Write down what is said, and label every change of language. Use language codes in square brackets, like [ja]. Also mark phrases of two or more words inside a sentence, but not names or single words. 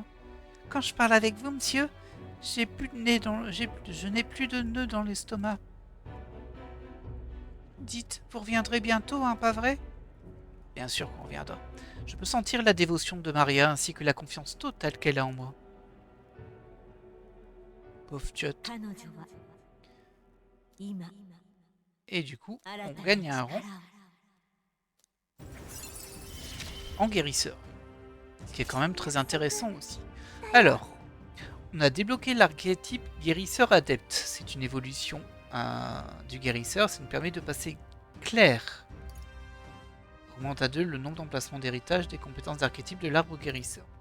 [fr] Quand je parle avec vous, monsieur, j'ai plus de nez dans, je n'ai plus de nœud dans l'estomac. Dites, vous reviendrez bientôt, hein, pas vrai? Bien sûr qu'on reviendra. Je peux sentir la dévotion de Maria ainsi que la confiance totale qu'elle a en moi. Pauvre Tchot. [ja] 彼女は今 [fr] Et du coup, [ja] 新た [fr] on [ja] な [fr] gagne un [ja] 力 [fr] rang [ja] を [fr] en guérisseur. Ce qui est quand même très intéressant aussi. Alors, on a débloqué l'archétype guérisseur adepte. C'est une évolution du guérisseur. Ça nous permet de passer clair. Augmente à 2 le nombre d'emplacements d'héritage des compétences d'archétype de l'arbre guérisseur.